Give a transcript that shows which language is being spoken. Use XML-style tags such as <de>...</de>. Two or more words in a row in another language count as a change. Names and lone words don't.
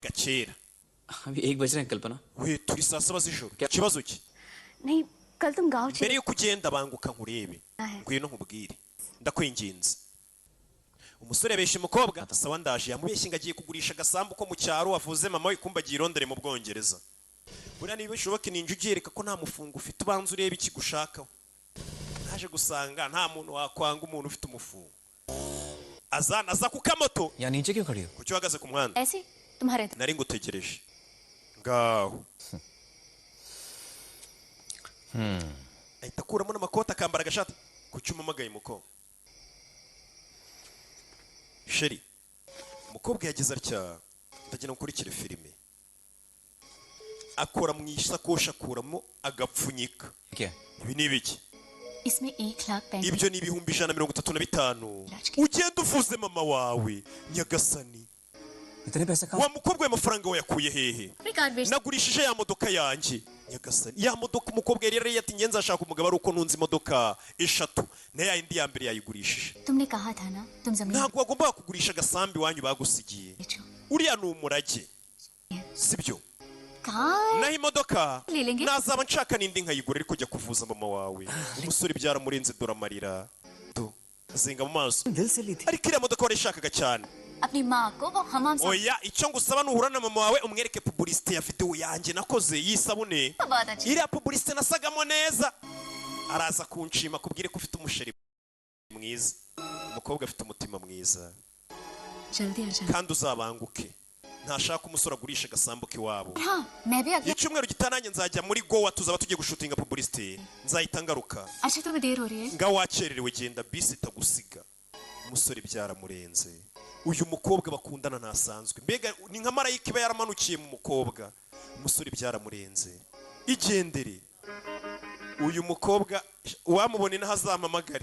<rw>gakera.</rw> <hi>अभी 1 बज रहे हैं कल्पना.</hi> <rw>We turi saa saba z'ijoro. Ikibazo ki?</rw> <hi>नहीं कल तुम गांव</hi> <rw>Mbere yuko ugenda banguka nkurebe. Ngwino nkubwire. Ndakwinginze. Umusore yabeshe umukobwa atasawa ndaje yamubeshye ngo agiye kugurisha agasambu ko mu cyaro avuze mama we kumba agiye irondere mu Bwongereza. Buriya niba bishoboka ninje ugereka ko nta mufungo ufite ubanza urebe ikigushakaho. Naje gusanga nta muntu wakwanga umuntu ufite umufungo. Aza ku kamoto.</rw> <hi>या नीचे क्यों खड़ी हो?</hi> <rw>Kuki uhagaze ku muhanda?</rw> <hi>ऐसे तुम्हारे</hi> <rw>Nari ngutegereje. Ngaho. Ahita akuramo n'amakoti akambara agashati. Kuki umamagaye muko? Sheri. Umukobwa yagize atya ndagira nkurikire filime. Akora mu isakoshi akuramo agapfunyika.</rw> <hi>क्या?</hi> <rw>Ibi ni ibiki?</rw> <hi>इसमें 1,35,000</hi> <rw>Ibyo ni ibihumbi 135. Ugenda uvuze mama wawe Nyagasani.</rw> <hi>इतने पैसे कहाँ?</hi> <rw>Wa mukobwa w'amafaranga wayakuye hehe?</rw> <hi>अपनी कार बेच</hi> <rw>Nagurishije ya modoka yanjye. Nyagasani. Ya modoka umukobwa yari yati ngenza ashaka umugabo ari uko nunze imodoka eshatu. Na ya indi ya mbere yayigurishije.</rw> <hi>तुमने कहा था ना तुम जमीन</hi> <rw>Ntabwo wagomba kugurisha agasambi wanyu bagusigiye.</rw> <hi>बेचो.</hi> <rw>Uriya ni umurage. Sibyo?</rw> <hi>कार</hi> <rw>Naho imodoka</rw> <hi>ले लेंगे</hi> <rw>nazaba nshaka n'indi nkayigura ariko jya kuvuza mama wawe. Umusore byaramurenze dora amarira. Do. Azenga mu maso.</rw> <hi>दिल से ली थी.</hi> <rw>Ariko iriya modoka warishakaga cyane.</rw> <hi>अपनी माँ को वो हमाम से</hi> <rw>Oya icyo ngusaba nuhura na mama wawe umwereke publicité ya video yanjye nakoze yisabune.</rw> <hi>बात अच्छी</hi> <rw>Iriya publicité nasagamo neza. Araza kunshima kubwire ko ufite umusheri mwiza. Umukobwa afite umutima mwiza.</rw> <hi>जल्दी आ जाओ.</hi> <rw>Kandi uzabanguke. Ntashaka umusore agurisha agasambu k'iwabo.</rw> <hi>हाँ मैं भी अगले</hi> <rw>Icyumweru gitananye nzajya muri Goa tuzaba tugiye gushutinga publicité. Nzahita ngaruka.</rw> <hi>अच्छा तुम्हें देर हो रही है</hi> <rw>Nga wakererewe genda bisi itagusiga. Umusore byaramurenze. Uyu mukobwa bakundana ntasanzwe. Mbega ni nka marayika iba yaramanukiye mu mukobwa. Umusore byaramurenze. Igendere. Uyu mukobwa wamubone n'ahazamamagare.</rw>